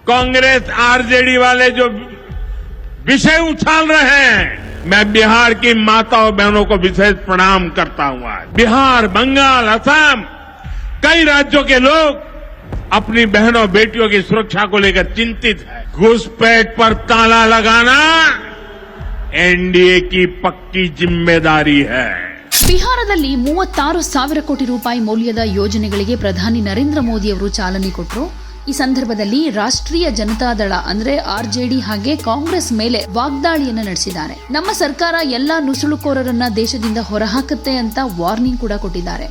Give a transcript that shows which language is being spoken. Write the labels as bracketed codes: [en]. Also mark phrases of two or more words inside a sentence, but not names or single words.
[hi] कांग्रेस आरजेडी वाले जो विषय उछाल रहे हैं, मैं बिहार की माताओं बहनों को विशेष प्रणाम करता हूं। आज बिहार, बंगाल, असम, कई राज्यों के लोग अपनी बहनों बेटियों की सुरक्षा को लेकर चिंतित है। घुसपैठ पर ताला लगाना एनडीए की पक्की जिम्मेदारी है। [kn] ಬಿಹಾರದಲ್ಲಿ 36,000 ಕೋಟಿ ರೂಪಾಯಿ ಮೌಲ್ಯದ ಯೋಜನೆಗಳಿಗೆ ಪ್ರಧಾನಿ ನರೇಂದ್ರ ಮೋದಿ ಅವರು ಚಾಲನೆ ಕೊಟ್ಟರು. ಈ ಸಂದರ್ಭದಲ್ಲಿ ರಾಷ್ಟ್ರೀಯ ಜನತಾದಳ ಅಂದ್ರೆ ಆರ್ಜೆಡಿ ಹಾಗೆ ಕಾಂಗ್ರೆಸ್ ಮೇಲೆ ವಾಗ್ದಾಳಿಯನ್ನ ನಡೆಸಿದ್ದಾರೆ. ನಮ್ಮ ಸರ್ಕಾರ ಎಲ್ಲಾ ನುಸುಳುಕೋರರನ್ನ ದೇಶದಿಂದ ಹೊರಹಾಕುತ್ತೆ ಅಂತ ವಾರ್ನಿಂಗ್ ಕೂಡ ಕೊಟ್ಟಿದ್ದಾರೆ.